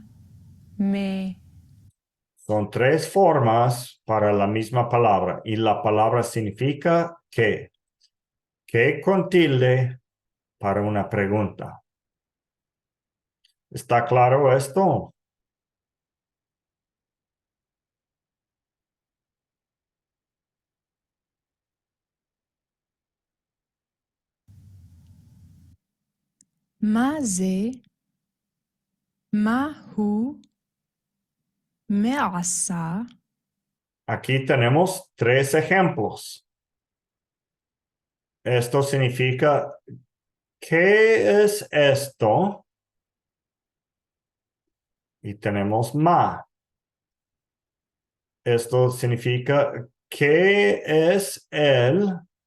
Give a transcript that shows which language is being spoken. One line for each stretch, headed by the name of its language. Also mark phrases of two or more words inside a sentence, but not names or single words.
Hebrew: מה?
Spanish: Son tres formas para la misma palabra y la palabra significa que con tilde para una pregunta. ¿Está claro esto?
Hebrew: מה זה? מה הוא? מה עשה?
Spanish: Aquí tenemos tres ejemplos. Esto significa, ¿qué es esto? Y tenemos ma. Esto significa, ¿qué es él?